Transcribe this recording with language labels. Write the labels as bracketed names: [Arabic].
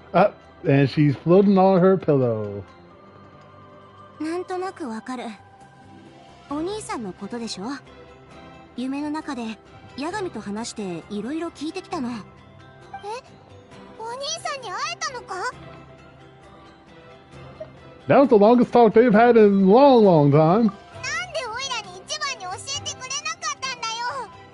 [English] And she's floating on her pillow. [Japanese] なんとなくわかる。お兄さんのことでしょ。夢の中でヤガミと話していろいろ聞いてきたの。お兄さんに会えたのか？ [English] That was the longest talk they've had in a long, long time. [Japanese] なんでオイラに一番に教えてくれなかったんだよ。